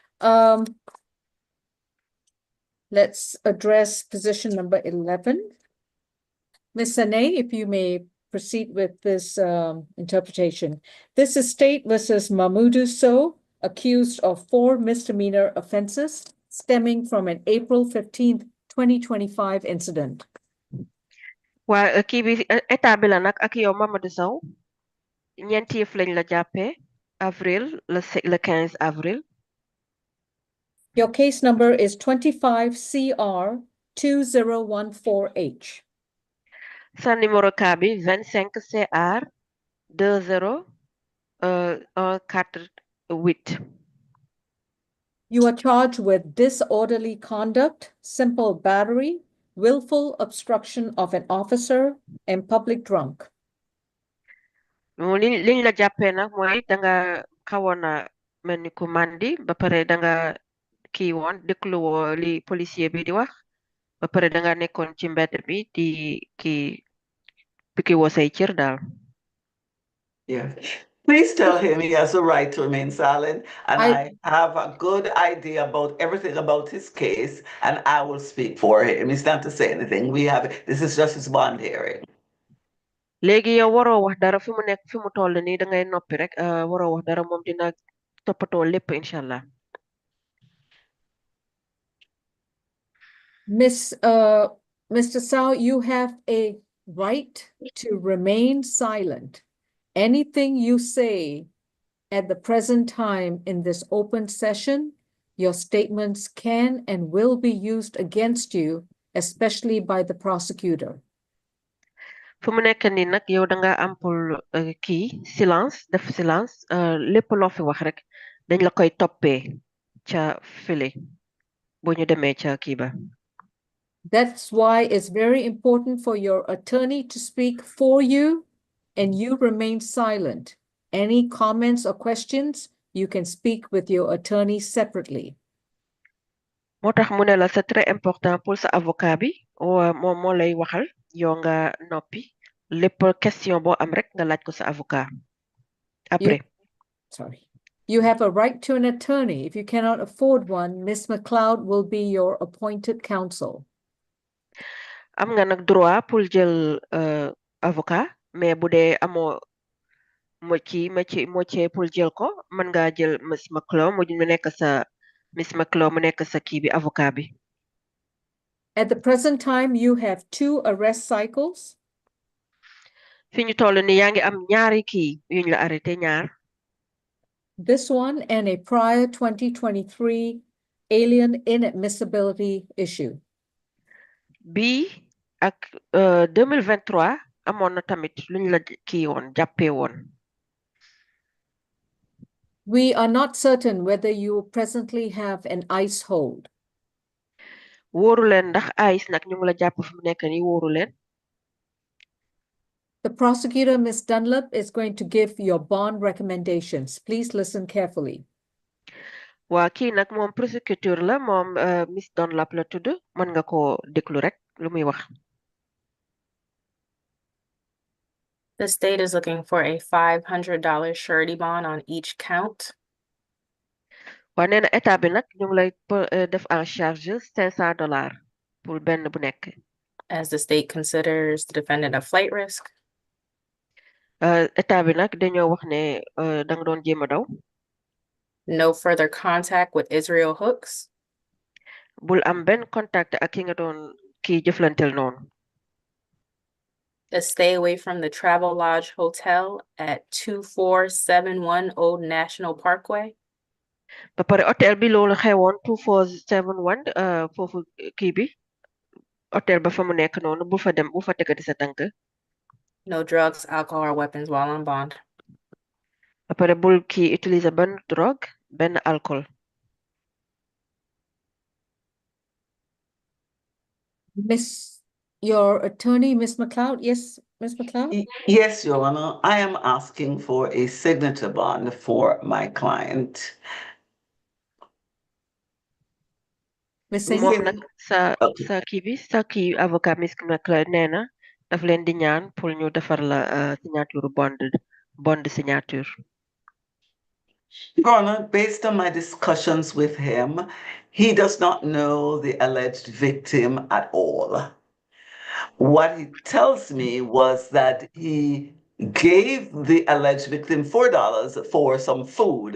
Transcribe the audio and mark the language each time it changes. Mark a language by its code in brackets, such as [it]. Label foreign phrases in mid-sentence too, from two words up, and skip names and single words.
[en] Let's address position number 11. Ms. Sane, if you may proceed with this interpretation. This is State versus Mahmoudou Sow, accused of 4 misdemeanor offenses stemming from an April 15th, 2025 incident. [wo] Waa kii bi état bi la nag ak yow Mamadou Sow ñeenti yëf lañ la jàppee [fr] avril le 15 avril. [en] Your case number is 25 CR 2014H. [wo] Sa [fr] numéro cas [wo] bi 25 CR 20148. [en] You are charged with disorderly conduct, simple battery, willful obstruction of an officer, and public drunk. [wo] Liñ la jàppee nag mooy danga xawoon a mel ni ku mandi ba pare danga kii woon dégluwoo li policier bi di wax ba pare danga nekkoon ci mbedd bi di kii woo say cër daal. [en] Yeah. Please tell him he has a right to remain silent, and I have a good idea about everything about his case, and I will speak for him. He's not to say anything. This is just his bond hearing. [wo] léegi yow waroo wax dara fi mu nekk fi mu toll nii da ngay noppi rek waroo wax dara moom dina toppatoo lépp [ar] إن شاء الله. [en] Mr. Sao, you have a right to remain silent. Anything you say at the present time in this open session, your statements can and will be used against you, especially by the prosecutor. [wo] fu mu nekk nii nag yow da nga am [fr] pour silence [wo] def silence lépp loo fi wax rek dañ la koy toppee ca file bu ñu demee ca kii ba. [en] That's why it's very important for your attorney to speak for you and you remain silent. Any comments or questions, you can speak with your attorney separately. [wo] moo tax mu ne la [fr] c'est très important pour [wo] sa avocat bi moom moo lay waxal yow nga noppi lépp question boo am rek nga laaj ko sa [fr] avocat après. [en] Sorry. You have a right to an attorney. If you cannot afford one, Ms. McLeod will be your appointed counsel. [wo] am nga nag [fr] droit pour [wo] jël [fr] avocat mais [wo] bu dee amoo [fr] moitié pour [wo] jël ko mën ngaa jël Miss McLeod mu nekk sa Miss McLeod mu nekk sa kii bi avocat bi. [en] At the present time, you have 2 arrest cycles. [wo] fi ñu toll ni yaa ngi am ñaari kii yuñ la arrêté ñaar. [en] This one and a prior 2023 alien inadmissibility issue. [wo] Bii ak 2023 amoon na tamit luñ la kii woon jàppee woon. [en] We are not certain whether you presently have an ICE hold. [wo] wóoru leen ndax ICE nag ñu ngi la jàpp fi mu nekk nii wóoru leen. [en] The prosecutor, Ms. Dunlap, is going to give your bond recommendations. Please listen carefully. [wo] waa kii nag moom prosecutor la moom Miss Dunlap la tudd mën nga ko déglu rek lu muy wax. [en] The state is looking for a $500 surety bond on each count. [wo] waa nee na état bi nag ñu ngi lay def [fr] en charge [wo] $500 pour benn bu nekk. [en] As the state considers the defendant a flight risk. [wo] état bi nag dañoo wax ne da nga doon jéem a daw. [en] No further contact with Israel Hooks. [wo] bul am benn contact ak ki nga doon kii jëflanteel noonu. [en] Stay away from the Travel Lodge Hotel at 2471 Old National Parkway. [wo] ba pare hôtel bi loolu xewoon 2471 foofu kii bi hôtel ba fa mu nekk noonu bu fa dem bu fa tegati sa tànk. [en] No drugs, alcohol, or weapons while on bond. [wo] ba pare bul kii utiliser benn drogue benn alcool. [en] Your attorney, Ms. McLeod. Yes, Ms. McLeod? Yes, Your Honor. I am asking for a signature bond for my client. [wo] moom nag sa kii bi sa kii avocat Miss McLeod nee na daf leen di ñaan pour ñu defar la [en] signature bond signature. Your Honor, based on my discussions with him, he does not know the alleged victim at all. What he tells me was that he gave the alleged victim $4 for some food.